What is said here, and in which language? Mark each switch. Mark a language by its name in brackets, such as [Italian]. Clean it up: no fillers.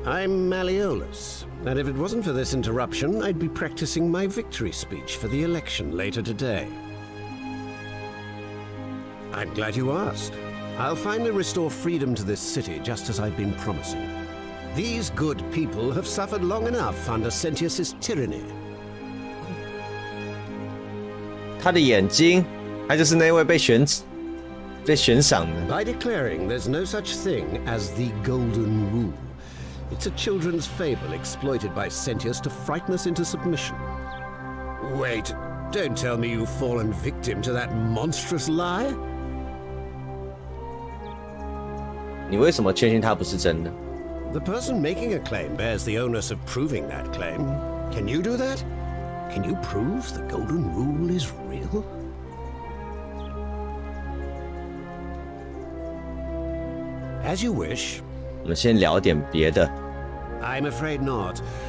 [English] I'm Malleolus, and if it wasn't for this interruption, I'd be practicing my victory speech for the election later today. I'm glad you asked. I'll finally restore freedom to this city just as I've been promising. These good people have suffered long enough under Sentius's tyranny. [Chinese] 他的眼睛，他就是那位被悬赏的。 [English] By declaring there's no such thing as the Golden Rule, it's a children's fable exploited by Sentius to frighten us into submission. Wait, don't tell me you've fallen victim to that monstrous lie? [Chinese] 你为什么确信它不是真的？ [English] The person making a claim bears the onus of proving that claim. Can you do that? Can you prove the Golden Rule is real? As you wish. [Chinese] 我们先聊点别的。 [English] I'm afraid not.